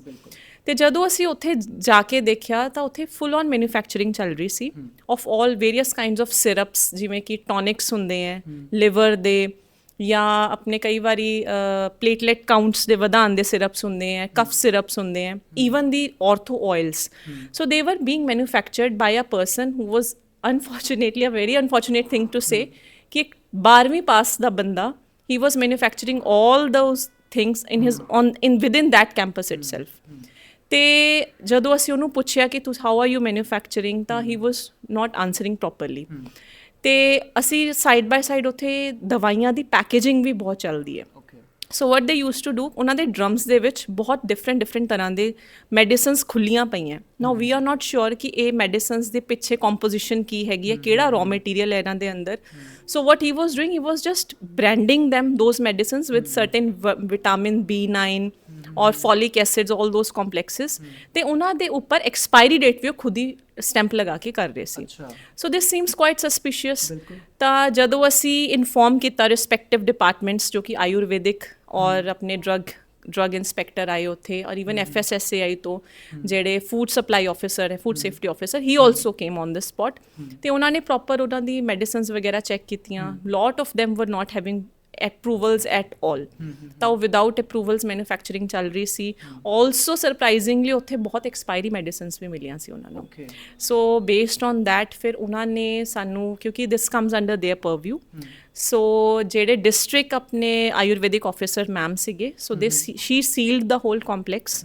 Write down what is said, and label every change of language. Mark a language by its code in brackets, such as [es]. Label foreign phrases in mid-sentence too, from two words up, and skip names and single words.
[pa] ਤੇ ਜਦੋਂ ਅਸੀਂ ਉੱਥੇ ਜਾ ਕੇ ਦੇਖਿਆ ਤਾਂ ਉੱਥੇ [en] full on manufacturing [pa] ਚੱਲ ਰਹੀ ਸੀ [en] of all various kinds of syrups, [pa] ਜਿਵੇਂ ਕਿ ਟੌਨਿਕਸ ਹੁੰਦੇ ਹੈ ਲਿਵਰ ਦੇ, ਜਾਂ ਆਪਣੇ ਕਈ ਵਾਰੀ [en] platelet counts [pa] ਦੇ ਵਧਾਉਣ ਦੇ ਸਿਰਪਸ ਹੁੰਦੇ ਹੈ, [en] cough syrups [pa] ਹੁੰਦੇ ਹੈ, [en] even the ortho oils. so they were being manufactured by a person who was unfortunately a very unfortunate thing to say [pa] ਕਿ ਇੱਕ 12ਵੀਂ ਪਾਸ ਦਾ ਬੰਦਾ [en] he was manufacturing all those things within that campus itself. [pa] ਤੇ ਜਦੋਂ ਅਸੀਂ ਉਹਨੂੰ ਪੁੱਛਿਆ ਕਿ ਤੁਸੀਂ [en] how are you manufacturing, ਤਾਂ he was not answering properly. [pa] ਤੇ ਅਸੀਂ [en] side by side [pa] ਉੱਥੇ ਦਵਾਈਆਂ ਦੀ ਪੈਕੇਜਿੰਗ ਵੀ ਬਹੁਤ ਚੱਲਦੀ ਹੈ। [en] so what they used to do, [pa] ਉਹਨਾਂ ਦੇ ਡਰਮਸ ਦੇ ਵਿੱਚ ਬਹੁਤ ਡਿਫਰੈਂਟ ਤਰ੍ਹਾਂ ਦੇ ਮੈਡੀਸਨਸ ਖੁੱਲੀਆਂ ਪਈਆਂ। [en] now we are not sure [pa] ਕਿ ਇਹ ਮੈਡੀਸਨਸ ਦੇ ਪਿੱਛੇ ਕੰਪੋਜੀਸ਼ਨ ਕੀ ਹੈਗੀ ਹੈ, ਕਿਹੜਾ [en] raw material [pa] ਹੈ ਇਹਨਾਂ ਦੇ ਅੰਦਰ। [en] so what he was doing, he was just branding them those medicines with certain vitamin B9 ਔਰ folic acids, all those complexes, [pa] ਤੇ ਉਹਨਾਂ ਦੇ ਉੱਪਰ ਐਕਸਪਾਇਰੀ ਡੇਟ ਵੀ ਉਹ ਖੁਦ ਹੀ ਸਟੈਂਪ ਲਗਾ ਕੇ ਕਰ ਰਹੇ ਸੀ। [en] so this seems quite suspicious. [pa] ਤਾਂ ਜਦੋਂ ਅਸੀਂ ਇਨਫੋਰਮ ਕੀਤਾ [en] respective departments [pa] ਜੋ ਕਿ ਆਯੁਰਵੈਦਿਕ ਔਰ ਆਪਣੇ [en] drug inspector [pa] ਆਏ ਉੱਥੇ, ਔਰ ਈਵਨ FSSAI ਤੋਂ ਜਿਹੜੇ [en] food supply officer [pa] ਹੈ, [en] food safety officer, he also came on the spot. [pa] ਤੇ ਉਹਨਾਂ ਨੇ ਪ੍ਰੋਪਰ ਉਹਨਾਂ ਦੀ ਮੈਡੀਸਨਸ ਵਗੈਰਾ ਚੈੱਕ ਕੀਤੀਆਂ। [en] lot of them were not having approvals at all, [pa] ਤਾਂ ਉਹ [en] without approvals manufacturing [pa] ਚੱਲ ਰਹੀ ਸੀ। [en] also surprisingly [pa] ਉੱਥੇ ਬਹੁਤ [en] expiry medicines [pa] ਵੀ ਮਿਲੀਆਂ ਸੀ ਉਹਨਾਂ ਨੂੰ। [en] so based on that [pa] ਫਿਰ ਉਹਨਾਂ ਨੇ ਸਾਨੂੰ, ਕਿਉਂਕਿ [en] this comes under their purview, [pa] ਸੋ ਜਿਹੜੇ ਡਿਸਟ੍ਰਿਕਟ ਆਪਣੇ ਆਯੁਰਵੈਦਿਕ ਆਫਿਸਰ ਮੈਮ ਸੀਗੇ, [en] so she sealed the whole complex.